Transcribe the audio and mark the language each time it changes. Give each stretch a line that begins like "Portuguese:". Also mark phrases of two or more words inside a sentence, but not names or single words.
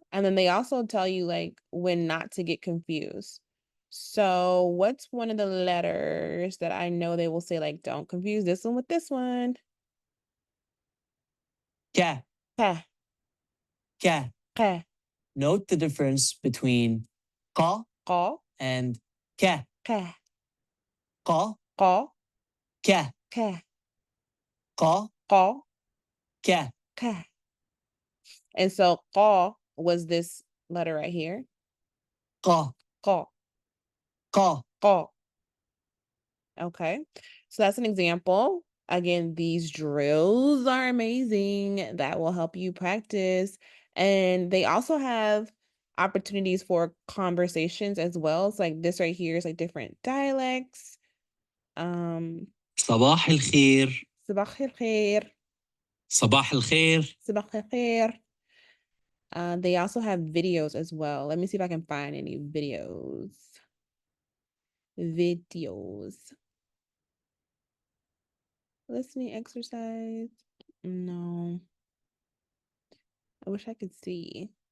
English: And then they also tell you like when not to get confused. So what's one of the letters that I know they will say like don't confuse this one with this one?
Arabic: Ka, Ka, ka. ka,
English: Note the difference between ka
Arabic: ka,
English: and ka.
Arabic: ka, Ka, ka, ka, ka, ka, ka, ka. ka.
English: And so ka was this letter right here.
Arabic: Ka, Ka, ka. ka.
English: Okay. So that's an example. Again, these drills are amazing. That will help you practice. And they also have opportunities for conversations as well. It's like this right here is like different dialects.
Arabic: صباح الخير. صباح الخير. صباح الخير. صباح الخير.
English: They also have videos as well. Let me see if I can find any videos. Videos. Listening exercise. No. I wish I could see.